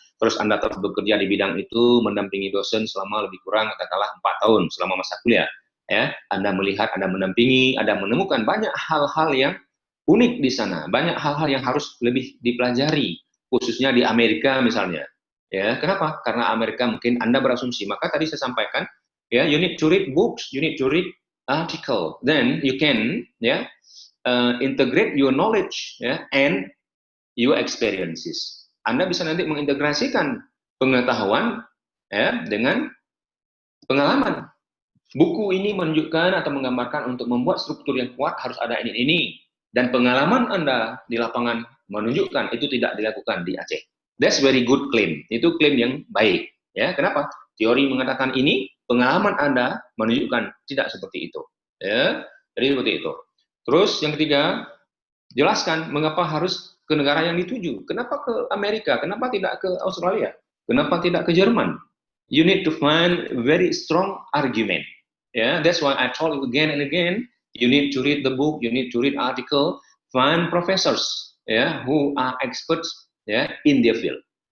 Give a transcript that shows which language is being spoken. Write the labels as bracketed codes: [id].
[id] Terus Anda telah bekerja di bidang itu, mendampingi dosen selama lebih kurang katakanlah 4 tahun selama masa kuliah. Anda melihat, Anda mendampingi, Anda menemukan banyak hal-hal yang unik di sana, banyak hal-hal yang harus lebih dipelajari, khususnya di Amerika misalnya. Kenapa? Karena Amerika mungkin Anda berasumsi. Maka tadi saya sampaikan, [en] you need to read books, you need to read article, then you can integrate your knowledge and your experiences. [id] Anda bisa nanti mengintegrasikan pengetahuan dengan pengalaman. Buku ini menunjukkan atau menggambarkan untuk membuat struktur yang kuat harus ada ini. Dan pengalaman Anda di lapangan menunjukkan itu tidak dilakukan di Aceh. [en] That's very good claim. [id] Itu klaim yang baik. Kenapa? Teori mengatakan ini, pengalaman Anda menunjukkan tidak seperti itu. Jadi seperti itu. Terus yang ketiga, jelaskan mengapa harus ke negara yang dituju. Kenapa ke Amerika? Kenapa tidak ke Australia? Kenapa tidak ke Jerman? [en] You need to find very strong argument. That's why I told you again and again, you need to read the book, you need to read article, find professors who are experts in their field.